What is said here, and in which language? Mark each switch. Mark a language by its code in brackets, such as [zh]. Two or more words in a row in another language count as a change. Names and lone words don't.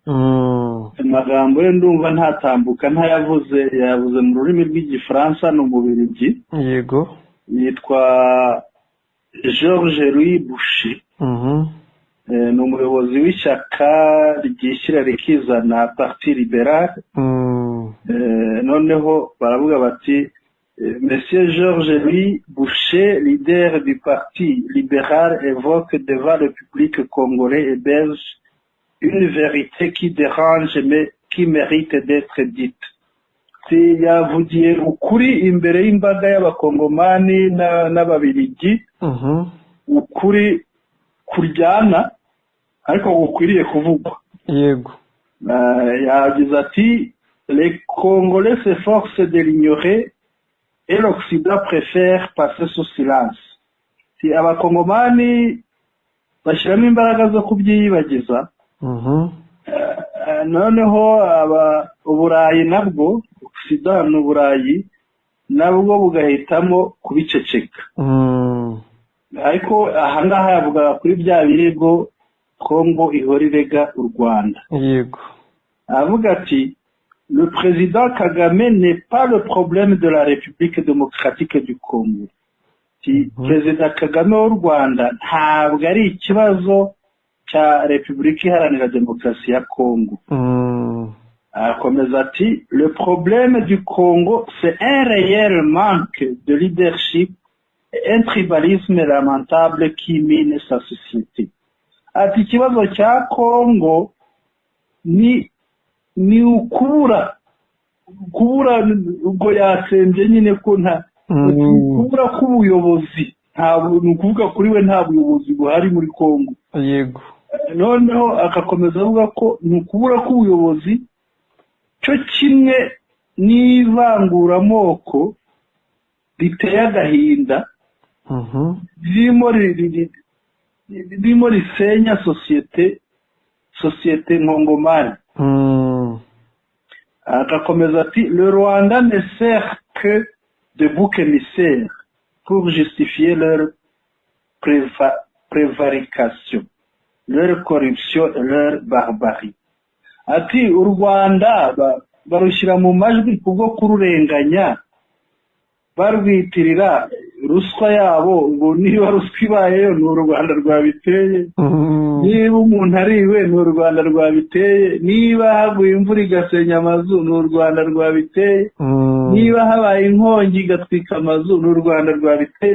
[rw] Amagambo ye ndumva ntatambuka ntayavuze, yavuze mu rurimi rw'igifaransa n'umubirigi. Yego, yitwa Georges Louis Boucher. Ni umuyobozi w'ishyaka ryishyira rikizana Parti Libéral. Noneho baravuga bati [fr] Monsieur Georges Louis Boucher, leader du Parti libéral, évoque devant le public congolais et belge une vérité qui dérange mais qui mérite d'être dite. [rw] Yavugiye ukuri imbere y'imbaga y'abakongomani n'ababiligi, ukuri kuryana ariko gukwiriye kuvugwa. Yego, yagize ati [fr] les Congolais s'efforcent de l'ignorer et l'Occident préfère passer sous silence. [rw] Abakongomani bashyiramo imbaraga zo kubyiyibagiza. Noneho Uburayi nabwo, Occident n'Uburayi nabwo bugahitamo kubiceceka. Ariko ahangaha yavuga kuri bya birego Congo ihora irega u Rwanda. Yego, avuga ati [fr] le président Kagame n'est pas le problème de la République démocratique du Congo. [rw] Perezida Kagame w'u Rwanda ntabwo ari ikibazo cya Repubulika Iharanira Demokarasi ya Congo. Akomeza ati [fr] le problème du Congo c'est un réel manque de leadership et un tribalisme lamentable qui mine sa société. [rw] Ati ikibazo cya Congo ni ukubura ubwo yasembye nyine ko kubura k'ubuyobozi. Ni ukuvuga kuri we nta buyobozi buhari muri Congo. Yego, noneho agakomeza avuga ko ni ukubura k'ubuyobozi cyo kimwe n'ivanguramoko riteye agahinda ririmo risenya sosiyete nkongomani. Agakomeza ati [fr] le Rwanda ne sert que de bouc émissaire pour justifier leur prévarication, leur corruption et leur barbarie. [rw] Ati u Rwanda barushyira mu majwi kubwo kururenganya, barwitirira ruswa yabo, ngo niba ruswa ibayeyo ni u Rwanda rwabiteye, niba umuntu ariwe ni u Rwanda rwabiteye, niba haguye imvura igasenya amazu ni u Rwanda rwabiteye, niba habaye inkongi igatwika amazu ni u Rwanda rwabiteye.